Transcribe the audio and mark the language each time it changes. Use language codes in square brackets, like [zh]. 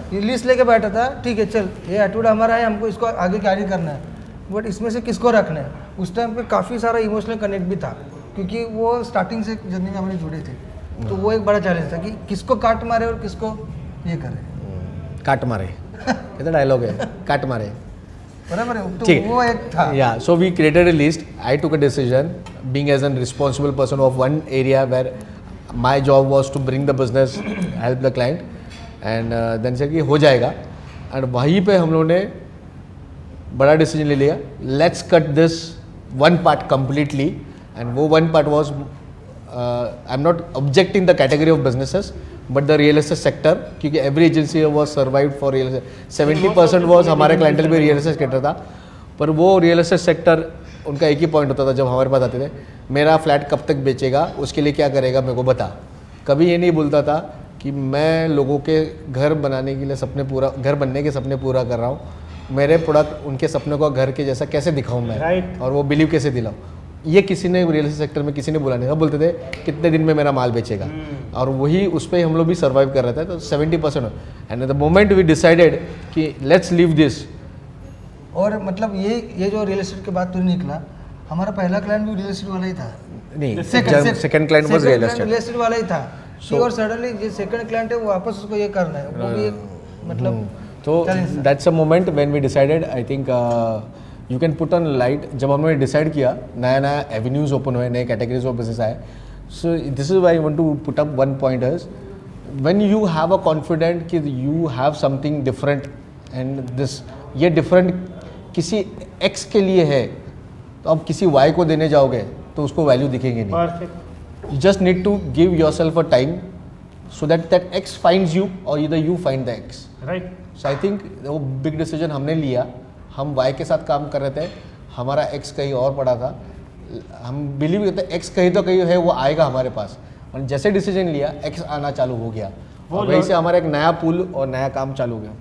[hi] ये लिस्ट लेके बैठा था, ठीक है चल ये एटीट्यूड हमारा है, हमको इसको आगे कैरी करना है, बट इसमें से किसको रखना है? उस टाइम पे काफ़ी सारा इमोशनल कनेक्ट भी था, क्योंकि वो स्टार्टिंग से जर्नी में हमने जुड़े थे, तो वो एक बड़ा चैलेंज था कि किसको काट मारे और किसको ये करे। काट मारे कितना डायलॉग है, काट मारे। बराबर है, तो ठीक वो एक था। [en] Yeah, so we created a list. I took a decision, being as a responsible person of one area where my job was to bring the business, help the client, and then said [hi] कि हो जाएगा, [en] and [hi] वहीं पे हम लोगों ने बड़ा decision ले लिया, [en] let's cut this one part completely, and वो one part was I'm not objecting the category of businesses, but the real estate sector, क्योंकि every agency was survived for real estate, 70% was हमारे clientele भी real estate sector था, पर वो real estate sector [hi] उनका एक ही point होता था जब हमारे पास आते थे, मेरा फ्लैट कब तक बेचेगा, उसके लिए क्या करेगा मेरे को बता। कभी ये नहीं बोलता था कि मैं लोगों के घर बनाने के लिए घर बनने के सपने पूरा कर रहा हूँ, मेरे प्रोडक्ट उनके सपनों को घर के जैसा कैसे दिखाऊँ मैं, [en] Right. [hi] और वो बिलीव कैसे दिलाऊँ। ये किसी ने रियल एस्टेट सेक्टर में किसी ने बोला नहीं था, बोलते थे कितने दिन में मेरा माल बेचेगा, और वही उस पर हम लोग भी सर्वाइव कर रहे थे। [en] तो 70% and the moment we decided कि let's leave this. [hi] और मतलब ये जो रियल एस्टेट के बाद तो निकला, हमारा पहला क्लाइंट भी रियल एस्टेट वाला ही था। नहीं, [en] Second second client was real estate. [hi] Real estate वाला ही था, और सडनली ये सेकंड क्लाइंट है, वो वापस उसको ये करना है, वो भी एक मतलब [en] तो that's a moment when we decided, I think you can put on light. [hi] जब हमने डिसाइड किया, नया नया एवेन्यूज ओपन हुए, नए कैटेगरीज ऑफ बिजनेस आए। [en] so this is why I want to put up one point is when you have a confident कि you have something different, and this [hi] ये डिफरेंट किसी एक्स के लिए है, तो अब किसी वाई को देने जाओगे तो उसको वैल्यू दिखेगी नहीं। [en] Perfect. You just need to give yourself a time so that X finds you or either you find the X. Right. So I think [hi] वो big decision हमने लिया, हम Y के साथ काम कर रहे थे, हमारा X कहीं और पड़ा था, हम बिलीव करते X कहीं तो कहीं है, वो आएगा हमारे पास, और जैसे डिसीजन लिया X आना चालू हो गया, और वहीं से हमारा एक नया पुल और नया काम चालू हो गया।